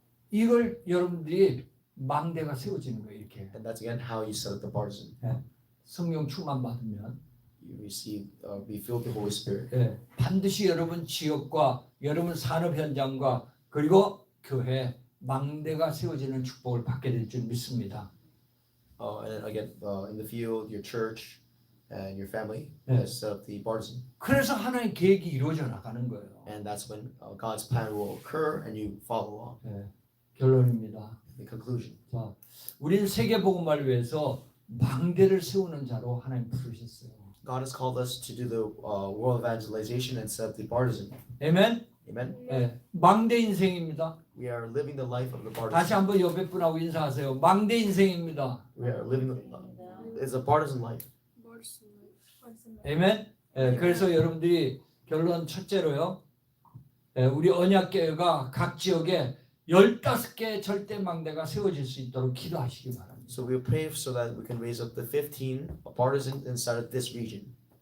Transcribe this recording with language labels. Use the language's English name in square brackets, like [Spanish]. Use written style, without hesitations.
[Korean] 이걸 여러분들이 망대가 세워지는 거예요. 이렇게 [English] And that's again how you set up the bars. [Korean] 성령 충만 받으면 [English] You receive, be filled with the Holy Spirit. [Korean] 반드시 여러분 지역과 여러분 산업 현장과 그리고 교회 망대가 세워지는 축복을 받게 될 줄 믿습니다. [English] And then again, in the field, your church and your family Yeah. set up the bars. [Korean] 그래서 하나님의 계획이 이루어져 나가는 거예요. [English] And that's when God's plan will occur and you follow along. [Korean] 결론입니다. [English] The conclusion. [Korean] 자, 우리는 세계 복음화를 위해서 망대를 세우는 자로 하나님 부르셨어요. [English] God has called us to do the world evangelization and set up the partisan. [Korean] 아멘. [English] Amen. [Korean] 망대 인생입니다. [English] We are living the life of the [Korean] 다시 [English] partisan. [Korean] 한번 옆에 분하고 인사하세요. 망대 인생입니다. [English] We are living it's a partisan life. [Korean] 아멘. 그래서 여러분들이 결론 첫째로요. 우리 언약교회가 각 지역에 15개의 절대 망대가 세워질 수 있도록 기도하시기 바랍니다. [English] So we pray so that we can raise up the 15 partisans inside of this region.